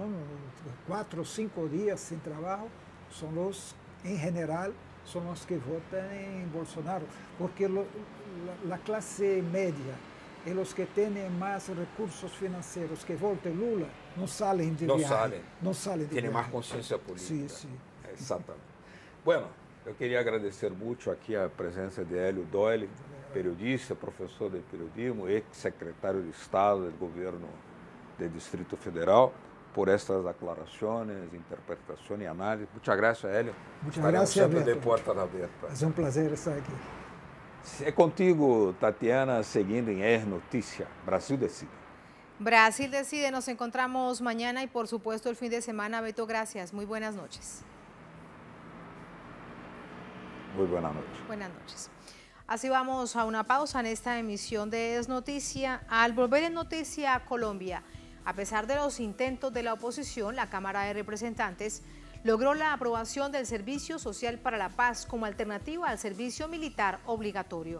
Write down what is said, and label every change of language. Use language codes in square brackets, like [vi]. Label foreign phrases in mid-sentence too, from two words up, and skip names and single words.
[es] 4 o 5 días sin trabajo, son los, en general, son los que votan en Bolsonaro, porque la clase media y los que tienen más recursos financieros que voten Lula no salen de viaje. No salen de Tienen viaje. más conciencia política. Sí. Exactamente. Bueno, [pt] eu queria agradecer muito aqui a presença de Hélio Doyle, periodista, professor de periodismo, ex-secretário de Estado do governo do Distrito Federal, por estas declarações, interpretação e análise. [es] Muchas gracias, Hélio. Muchas [pt] Estaremos [es] gracias, [pt] sempre de [es] Beto. [pt] portas abertas. [es] Es un placer estar aquí. [pt] É contigo, Tatiana, seguindo em Er Notícia. Brasil decide. [es] Brasil decide, nos encontramos mañana y por supuesto el fin de semana. Beto, gracias. Muy buenas noches. Muy buenas noches. Buenas noches. Así vamos a una pausa en esta emisión de Es Noticia. Al volver en Noticia Colombia, a pesar de los intentos de la oposición, la Cámara de Representantes logró la aprobación del Servicio Social para la Paz como alternativa al servicio militar obligatorio.